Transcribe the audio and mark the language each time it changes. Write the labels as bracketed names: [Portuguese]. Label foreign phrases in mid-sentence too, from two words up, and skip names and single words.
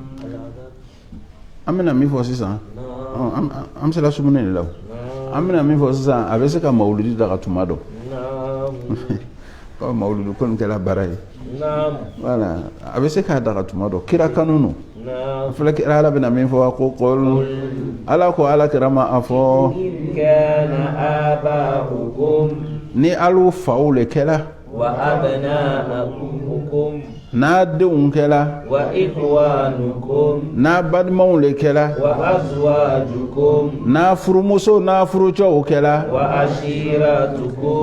[Bambara] an bɛna min fɔ sisan an bɛ se la sumuni de la an bɛna min fɔ sisan a bɛ se ka mawuludi daga tuma dɔ [Arabic] نعم [Bambara] ko mawuludi ko nin kɛla baara ye [Arabic] نعم [Bambara] voilà a bɛ se k'a daga tuma dɔ kira kanunu [Arabic] نعم [Bambara] filɛ kira ala bɛna min fɔ ko qul ala ko ala kira ma a fɔ [Arabic] إن كان آباؤكم [Bambara] ni alu faw le kɛla [Arabic] وأبناؤكم [Bambara] n'a denw kɛla [Arabic] وإخوانكم [Bambara] n'a balimaw le kɛla [Arabic] وأزواجكم [Bambara] n'a furumuso n'a furucɛw kɛla [Arabic] وعشيرتكم